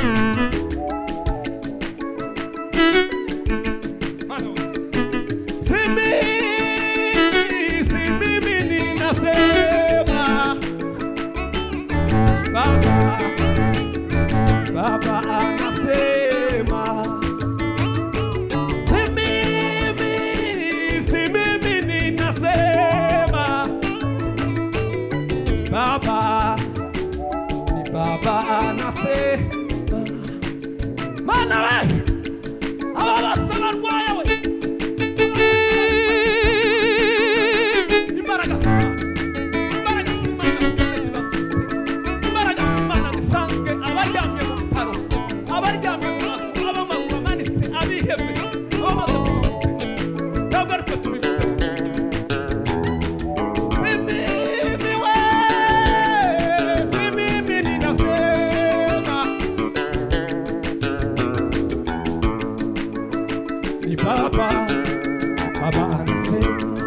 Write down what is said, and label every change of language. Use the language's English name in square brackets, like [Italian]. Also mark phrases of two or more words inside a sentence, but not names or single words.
[Swahili] si mimi ninasema, Baba anasema si mimi ninasema, Baba anasema. [Kinyarwanda] Mana we, ababasa barwaye we, imbaraga Imana nisange abaryamye mu bitaro, abaryamye mu mazu, abamaguru amanitse, abihebye, abamaze gusohoka, ntabwo ariko tubivuze. [Swahili] Baba anasema